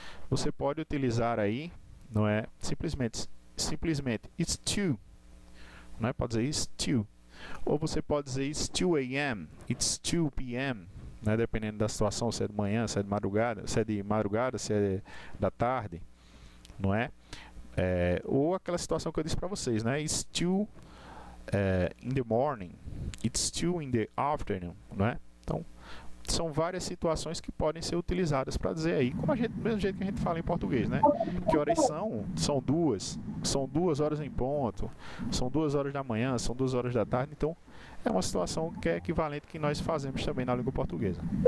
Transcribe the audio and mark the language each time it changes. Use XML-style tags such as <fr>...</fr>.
<pt>Você pode utilizar aí, não é? Simplesmente</pt> <en>it's 2,</en> <pt>não é? Pode dizer it's 2. Ou você pode dizer</pt> <en>it's 2 a.m., it's 2 p.m.,</en> <pt>né? Dependendo da situação, se é de manhã, se é de madrugada, se é da tarde, não é? Ou aquela situação que eu disse para vocês, né?</pt> <en>It's 2 in the morning, it's 2 in the afternoon,</en> <pt>não é? Então, são várias situações que podem ser utilizadas para dizer aí, como do mesmo jeito que a gente fala em português, né? Que horas são? São 2 horas em ponto, são 2 horas da manhã, são 2 horas da tarde, então é uma situação que é equivalente que nós fazemos também na língua portuguesa.</pt>